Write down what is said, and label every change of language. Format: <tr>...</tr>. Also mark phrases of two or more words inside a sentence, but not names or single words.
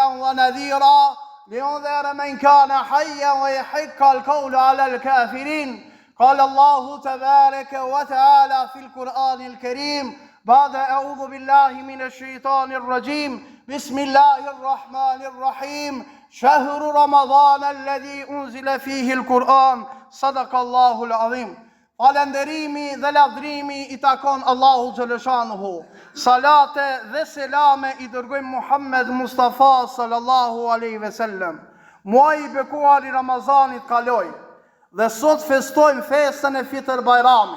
<ar>ونذيرا لينذر من كان حيا ويحق القول على الكافرين قال الله تبارك وتعالى في القرآن الكريم بعد أعوذ بالله من الشيطان الرجيم بسم الله الرحمن الرحيم شهر رمضان الذي أنزل فيه القرآن صدق الله العظيم</ar> <sq>Falënderimi dhe lavdrimi i takon Allahu xhaleshanuhu. Salate dhe selame i dërgojmë Muhammed Mustafa</sq> <ar>صلى الله عليه وسلم.</ar> <sq>Muaji i bekuar i Ramazanit kaloi dhe sot festojmë festën e Fitr Bajramit.</sq>